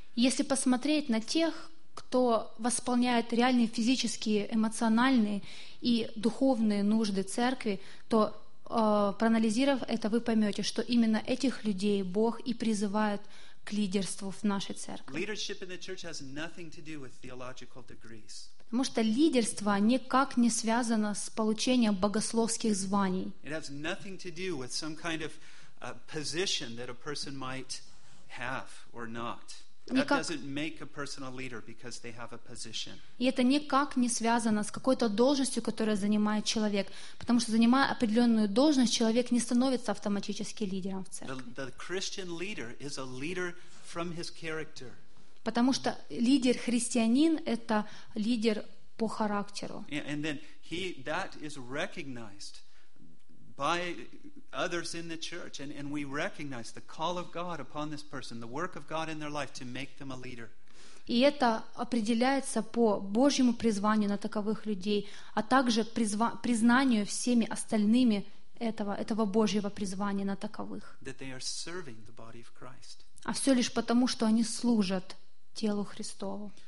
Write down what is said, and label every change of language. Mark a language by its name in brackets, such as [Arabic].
[Russian] Если посмотреть на тех, кто восполняет реальные физические, эмоциональные и духовные нужды церкви, то проанализировав это, вы поймете, что именно этих людей Бог и призывает к лидерству в нашей церкви. [English] Leadership in the church has nothing to do with theological degrees. [Russian] Потому что лидерство никак не связано с получением богословских званий. [English] It has nothing to do with some kind of position that a person might have or not. That doesn't make a person a leader because they have a position. [Russian] И это никак не связано с какой-то должностью, которую занимает человек, потому что занимая определенную должность, человек не становится автоматически лидером в церкви. [English] The Christian leader is a leader from his character. [Russian] Потому что лидер христианин — это лидер по характеру. [English] And then that is recognized by others in the church, and we recognize the call of God upon this person, the work of God in their life to make them a leader. [Russian] И это определяется по Божьему призванию на таковых людей, а также признанию всеми остальными этого Божьего призвания на таковых. [English] That they are serving the body of Christ. [Russian] А все лишь потому, что они служат телу Христову.